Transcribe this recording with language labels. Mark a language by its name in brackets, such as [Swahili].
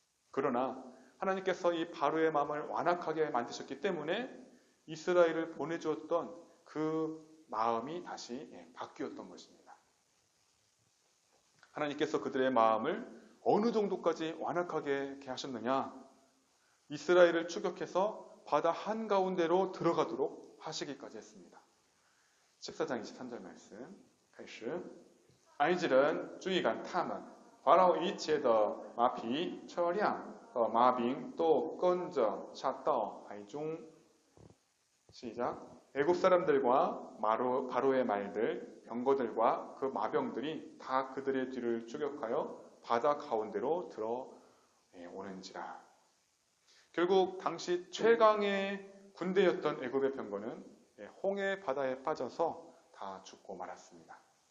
[Korean] 그러나 하나님께서 이 바로의 마음을 완악하게 만드셨기 때문에 이스라엘을 보내주었던 그 마음이 다시 바뀌었던 것입니다. 하나님께서 그들의 마음을 어느 정도까지 완악하게 하셨느냐? 이스라엘을 추격해서 바다 한가운데로 들어가도록 하시기까지 했습니다. 14장 23절 말씀 [Chinese] 开始 埃及人追赶他们，法老一切的马匹、车辆和马兵都跟着下到海中。 [Korean] 시작. 애굽 사람들과 바로의 말들, 병거들과 그 마병들이 다 그들의 뒤를 추격하여 바다 가운데로 들어오는지라. 결국 당시 최강의 군대였던 애굽의 병거는 홍해 바다에 빠져서 다 죽고 말았습니다.